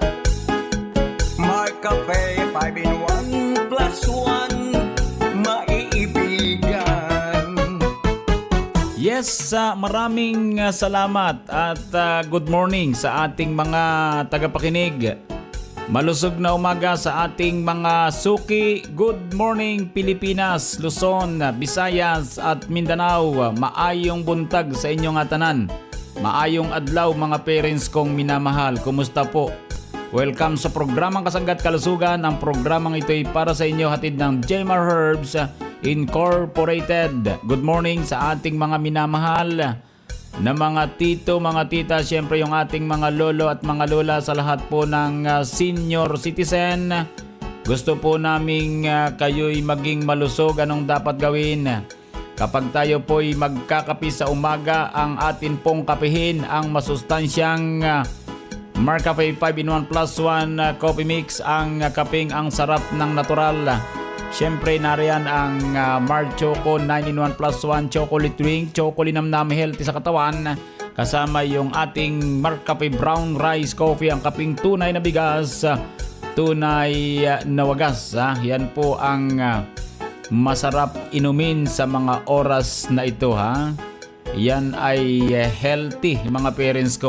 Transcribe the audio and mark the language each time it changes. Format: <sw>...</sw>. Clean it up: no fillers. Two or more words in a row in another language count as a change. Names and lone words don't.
<tl>May kape 5 in 1 plus 1, maiibigan. Yes, maraming salamat at</tl> <en>good morning</en> <tl>sa ating mga tagapakinig. Malusog na umaga sa ating mga suki.</tl> <en>Good morning Pilipinas, Luzon, Visayas at Mindanao.</en> <ceb>Maayong buntag sa inyong atanan. Maayong adlaw</ceb> <tl>mga parents kong minamahal. Kumusta po? Welcome sa programang Kasangga at Kalusugan. Ang programang ito ay para sa inyo hatid ng Jmar Herbs Incorporated.</tl> <en>Good morning</en> <tl>sa ating mga minamahal na mga tito, mga tita, syempre yung ating mga lolo at mga lola, sa lahat po ng senior citizen. Gusto po naming kayo'y maging malusog. Anong dapat gawin? Kapag tayo po'y magkakape sa umaga, ang atin pong kapihin ang masustansyang Marcafe 5 in 1 plus 1 coffee mix, ang kaping ang sarap ng natural. Siyempre nariyan ang Mar Choco 9 in 1 plus 1 chocolate drink, chocolinamnam healthy sa katawan. Kasama yung ating Marcafe brown rice coffee, ang kaping tunay na bigas, tunay na wagas. Yan po ang masarap inumin sa mga oras na ito. Yan ay healthy mga parents ko.</tl>